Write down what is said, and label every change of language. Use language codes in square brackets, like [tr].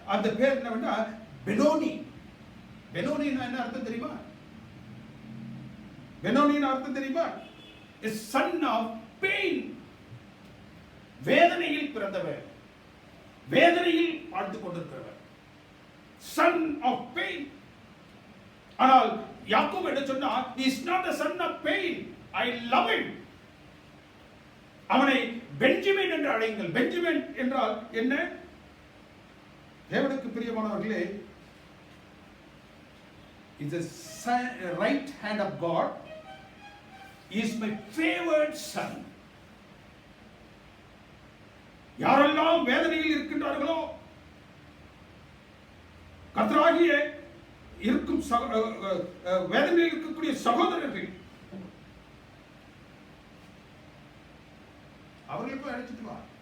[ta] அந்த பேர் என்னவென்றா பெனோனி. பெனோனின்னா என்ன அர்த்தம் தெரியுமா? பெனோனின் அர்த்தம் தெரியுமா? [en] A son of pain. [ta] வேதனையில் பிறந்தவர், வேதனையில் வாழ்ந்து கொண்டிருக்கிறவர், [en] son of pain. [ta] ஆனால் யாக்கோபு என்ன சொன்னார்? [en] He is not a son of pain, I love him. [ta] அவனை பென்ஜமின் என்று அழையுங்கள். பென்ஜமின் என்றால் என்ன? தேவனுக்கு பிரியமானவர்களே, [en] is a right hand of God, is my favored son. [ta] யாரெல்லாம் வேதனையில் இருக்கின்றார்களோ, கர்த்தராகிய இருக்கும் வேதனையில் இருக்கக்கூடிய சகோதரர்கள், அவர்களை போய் அழைச்சிட்டு வா.